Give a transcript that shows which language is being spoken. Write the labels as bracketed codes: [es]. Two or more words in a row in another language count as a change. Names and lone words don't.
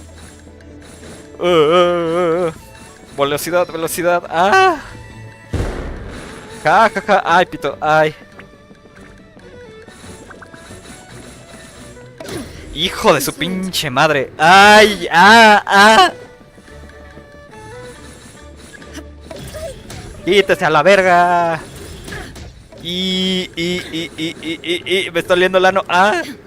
[es] Velocidad, velocidad. ¡Ah! Ja, ja, ja. ¡Ay, pito! ¡Ay! ¡Hijo de su pinche madre! ¡Ay! ¡Ah! ¡Ah! ¡Quítese a la verga! Me está oliendo el ano. ¡Ah!